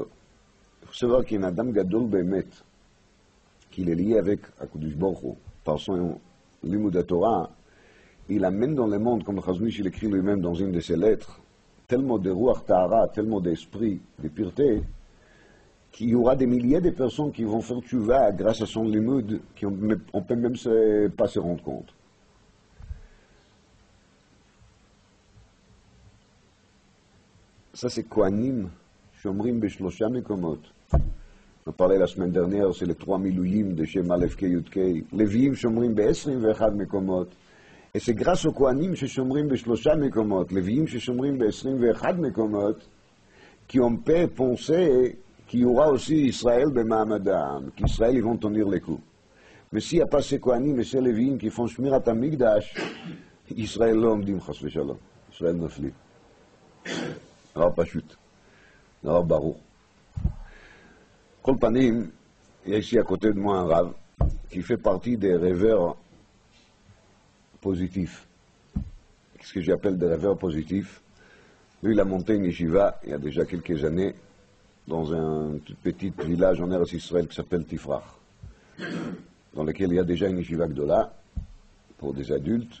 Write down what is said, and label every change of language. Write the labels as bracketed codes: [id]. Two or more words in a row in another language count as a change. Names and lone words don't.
[fr] Il faut savoir qu'il y a un [he] אדם גדול באמת, [fr] qu'il est lié avec [he] הקדוש ברוך הוא, [fr] par son [he] לימוד תורה, [fr] il amène dans le monde, comme le Chazonish il écrit lui-même dans une de ses lettres, tellement de [he] רוח טהרה, [fr] tellement d'esprit, de pureté, qu'il y aura des milliers de personnes qui vont faire tchouva grâce à son Limud, qu'on ne peut même pas se rendre compte. Ça, c'est [he] כהנים, שומרים בשלושה מקומות. [fr] On parlait la semaine dernière, c'est les 3 milouyim de [he] שם אלף קי יוד קי. לויים שומרים בעשרים ואחד מקומות. [fr] Et c'est grâce aux Kohanim [he] ששומרים ב3 מקומות, לוויים ששומרים ב21 מקומות, [fr] qu'on peut penser qu'il y aura aussi Israël במעמדם, qu'Israël ils vont tenir les coups. Mais s'il n'y a pas ces Kohanim et ces Lévi'im qui font [he] שמירת המקדש, ישראל לא עומדים חס ושלום, ישראל נופלים. דבר פשוט, דבר ברור. כל פנים, יש [fr] ici à côté de moi un rave qui fait partie des rêveurs positifs. Ce que j'appelle des rêveurs positifs. Lui, il a monté une yeshiva il y a déjà quelques années dans un tout petit village en [he] ארץ ישראל [fr] qui s'appelle Tifrach, dans lequel il y a déjà une [he] ישיבה גדולה [fr] pour des adultes.